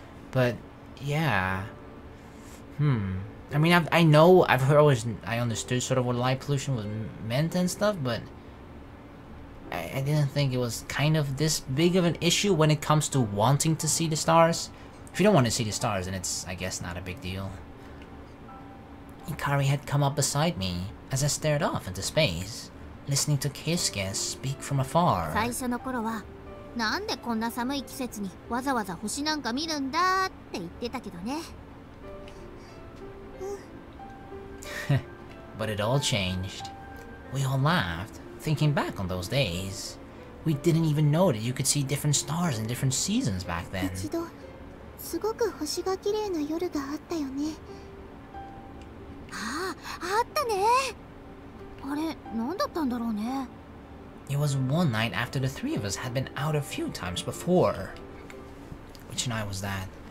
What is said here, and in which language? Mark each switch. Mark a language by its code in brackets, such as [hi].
[en] But yeah, I mean I understood sort of what light pollution was meant and stuff, but I didn't think it was kind of this big of an issue when it comes to wanting to see the stars. If you don't want to see the stars, then it's, I guess, not a big deal. Ikari had come up beside me as I stared off into space, listening to Keisuke speak from afar. [ja] 最初の頃はなんでこんな寒い季節にわざわざ星なんか見るんだって言ってたけどね。 [en] But it all changed. We all laughed, thinking back on those days. We didn't even know that you could see different stars in different seasons back then. [ja] 一度すごく星が綺麗な夜があったよね。あったね。あれ、何だったんだろうね。 [en] It was one night after the three of us had been out a few times before. Which night was that?